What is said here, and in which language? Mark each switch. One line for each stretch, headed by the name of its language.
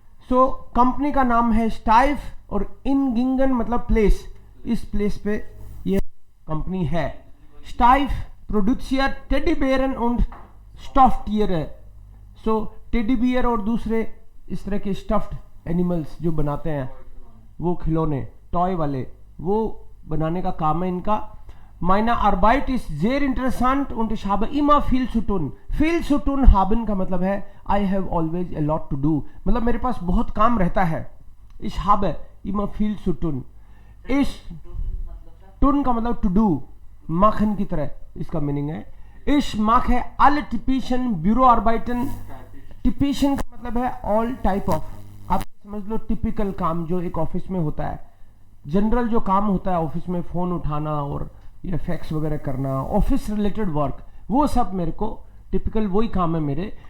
Hindi: So company का नाम है स्टाइफ और इन गिंगन मतलब प्लेस, इस प्लेस पे ये कंपनी है। स्टाइफ प्रोड्यूसर टेडी बेयरन und स्टफ्ड, सो टेडी बियर और दूसरे इस तरह के स्टफ्ड एनिमल्स जो बनाते हैं, वो खिलौने टॉय वाले, वो बनाने का काम है इनका।
German: Meine Arbeit ist sehr interessant und ich habe immer viel zu tun. Viel zu tun haben
Hindi: का मतलब है
English: I have always a lot to do,
Hindi: मतलब मेरे पास बहुत काम रहता है।
German: Ich habe immer viel zu tun. Ich tun
Hindi: का मतलब to do, machen की तरह इसका मीनिंग है।
German: Ich mache alle typischen Büroarbeiten,
Hindi: typischen का मतलब है all type of, आप समझ लो टिपिकल काम जो एक ऑफिस में होता है, जनरल जो काम होता है ऑफिस में, फोन उठाना और ये फैक्स वगैरह करना, ऑफिस रिलेटेड वर्क, वो सब मेरे को टिपिकल वही काम है मेरे।